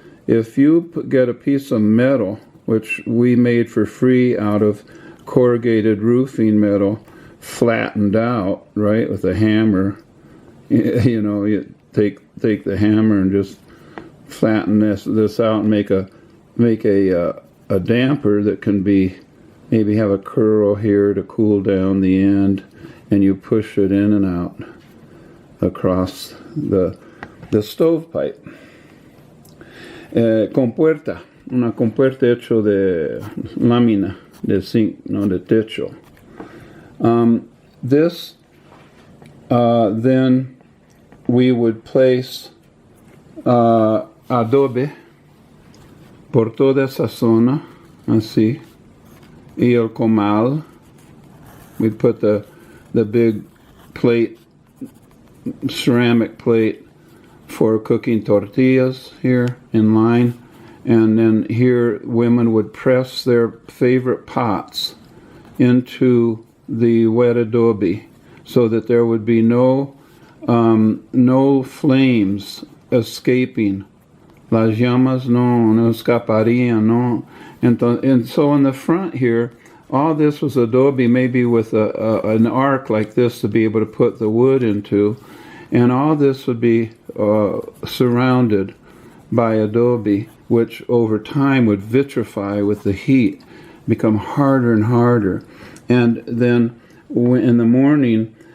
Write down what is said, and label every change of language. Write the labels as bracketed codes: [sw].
[en] If you get a piece of metal, which we made for free out of corrugated roofing metal, flattened out, right, with a hammer, you know, you take the hammer and just flatten this out and make a damper that can be, maybe have a curl here to cool down the end, and you push it in and out across the stovepipe. [es] Compuerta, una compuerta hecho de lámina, de zinc, no, de techo. [en] This, then we would place [es] adobe por toda esa zona, así, y el comal. [en] We'd put the big plate, ceramic plate for cooking tortillas here in line, and then here women would press their favorite pots into the wet adobe so that there would be no flames escaping. [es] Las llamas no escaparían, no. [en] And so in the front here, all this was adobe, maybe with an arc like this to be able to put the wood into, and all this would be surrounded by adobe, which over time would vitrify with the heat, become harder and harder. And then in the morning,